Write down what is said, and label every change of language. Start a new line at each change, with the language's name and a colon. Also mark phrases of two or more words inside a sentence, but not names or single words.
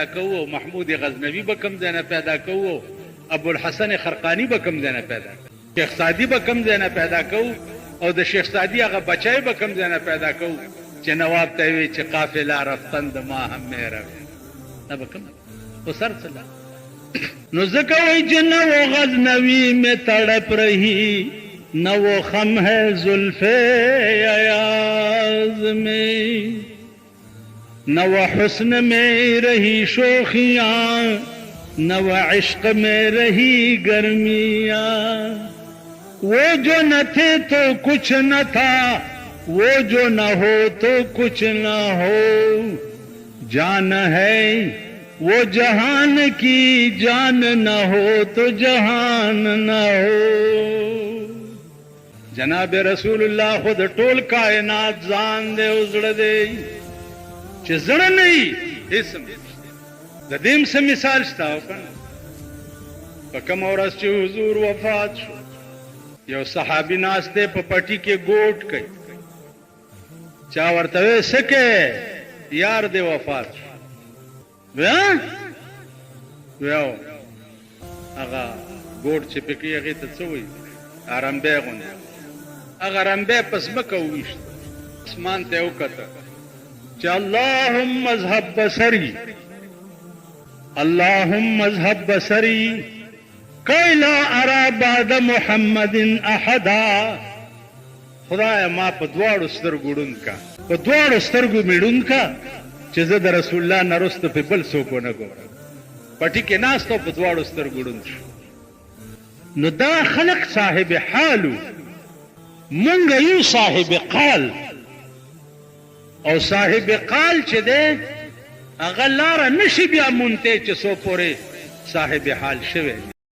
Pashto: کوو او محمود غزنوي به کوم ځای نه پیدا کوو ابوالحسن خرقاني به کوم ځای نه پیدا کوو شیخ سعدي به کوم ځای نه پیدا کوو او د شیخ سعدي هغه بچی به کوم ځای نه پیدا کوو چې نواب ته وی چې قافله رفتن د ما هم مهروي دا به کوم خو سر څه نو ځکه وایي چې
Urdu: نه و غزنوي میں تڑپ رہی نہ وہ خم ہے زلف ایاز میں نہ وہ حسن میں رہی شوخیاں نہ وہ عشق میں رہی گرمیاں وہ جو نہ تھے تو کچھ نہ تھا وہ جو نہ ہو تو کچھ نہ ہو جان ہے وہ جہان کی جان نہ ہو تو جہان نہ ہو جناب رسول الله خود
Pashto: ټول کائنات ځان دے وزړه دے چې زړه نه اسم د دې سم مثال شته په کوم ورځ چې حضور وفات شو یو صحابي ناشته په پټي کې ګوټ کوي چا ورته سکه یار دې وفات شو ویا هغه ګوډ چې پکې هغې ته څه وایي رمبی غوندې هغه رمبی په ځمکه وویشت اسمان ته یې وکته چې
Arabic: اللهم اذهب بصري اللهم اذهب بصري كي لا ارى بعد محمد احدا
Pashto: خدایا ما په دواړو سترګو ړوند کا په دواړو سترګو مې ړوند کا چې زه د رسول الله نه وروسته پې بل څوک ونه ګورم پټي کې ناست او په دواړو سترګو ړوند شو نو دا خلق صاحب حالو مونږ یو صاحب قال او صاحب قال چې دی هغه لاره نشي بیا مونته چې څو پورې صاحب حال شوی